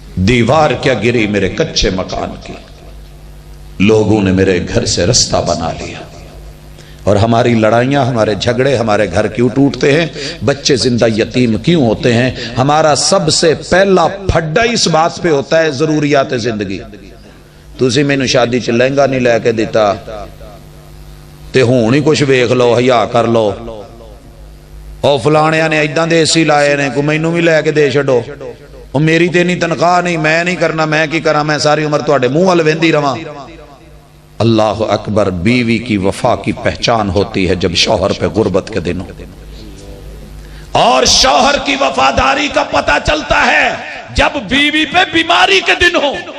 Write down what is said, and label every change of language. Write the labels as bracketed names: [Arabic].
[Urdu] دیوار کیا گری میرے کچے مکان کی، لوگوں نے میرے گھر سے رستہ بنا لیا. اور ہماری لڑائیاں، ہمارے جھگڑے ہمارے گھر کیوں ٹوٹتے ہیں؟ بچے زندہ یتیم کیوں ہوتے ہیں؟ ہمارا سب سے پہلا پھڈا اس بات پہ ہوتا ہے ضروریات زندگی. [Punjabi] تسی مینوں شادی چ لہنگا نہیں لے کے دیتا تے ہون ہی کچھ ویکھ لو، حیا کر لو. او فلانیاں نے ایداں دے اسی لائے نے، کو مینوں بھی لے کے دے چھڈو. او میری تے نہیں تنخواہ نہیں، میں نہیں کرنا، میں کی کراں، میں ساری عمر تواڈے منہ ول ویندی رواں. اللہ اکبر. [Urdu] بیوی کی وفا کی پہچان ہوتی ہے جب شوہر پہ غربت کے دن ہو، اور شوہر کی وفاداری کا پتہ چلتا ہے جب بیوی پہ بیماری کے دن ہو.